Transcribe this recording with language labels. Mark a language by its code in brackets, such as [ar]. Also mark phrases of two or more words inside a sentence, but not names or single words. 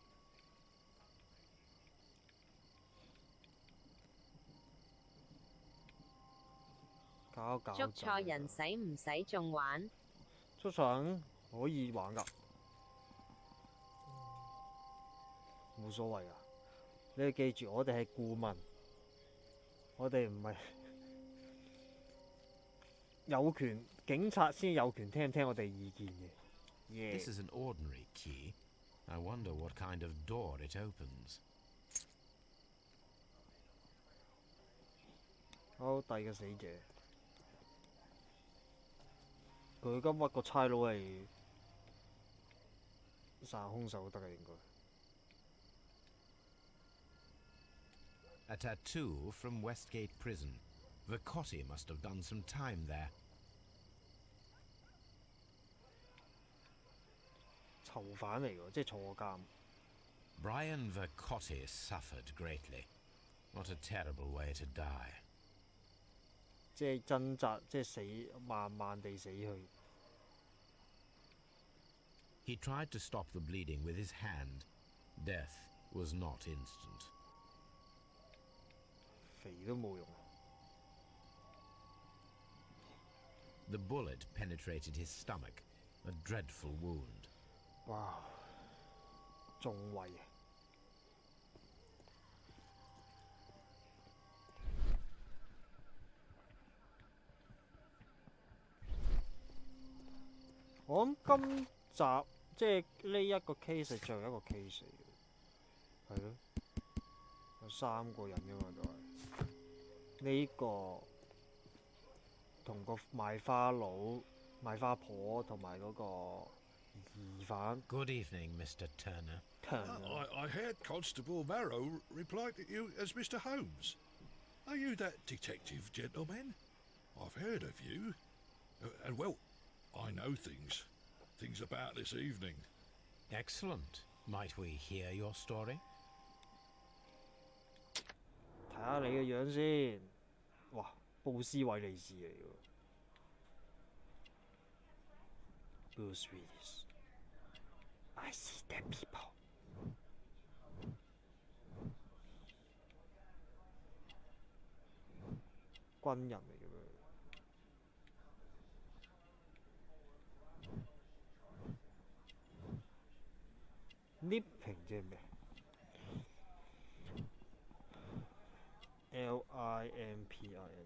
[yue] 搞搞捉錯人使唔使仲玩？捉錯人可以玩㗎，冇所謂㗎。你要記住，我哋係顧問，我哋唔係有權，警察先有權聽唔聽我哋意見嘅。 [en] This is an ordinary key. I wonder what kind of door it opens. [yue] 好，第二個死者，佢今屈個差佬係殺兇手得嘅應該。 [en] A tattoo from Westgate Prison. Vicotti must have done some time there. [yue] 囚犯嚟㗎，即係坐監。 [en] Brian Vicotti suffered greatly. What a terrible way to die. [yue] 即係掙扎，即係死，慢慢地死去。 [en] He tried to stop the bleeding with his hand. Death was not instant. [yue] 肥都冇用。 [en] The bullet penetrated his stomach, a dreadful wound. [yue] 哇！中胃啊！我諗今集即係呢一個 case 係最後一個 case 嚟嘅，係咯，有3個人㗎嘛都係。呢個同個賣花佬、賣花婆同埋嗰個疑犯。 [en] Good evening, Mr. Turner. I heard Constable Marrow reply to you as Mr. Holmes. Are you that detective gentleman? I've heard of you. And well, I know things about this evening. Excellent. Might we hear your story? [yue] 睇下你嘅樣先，哇，布斯韋利士嚟㗎。Bruce Willis, [en] I see dead people. [yue] 軍人嚟嘅咩？Limping 即係咩？Limping。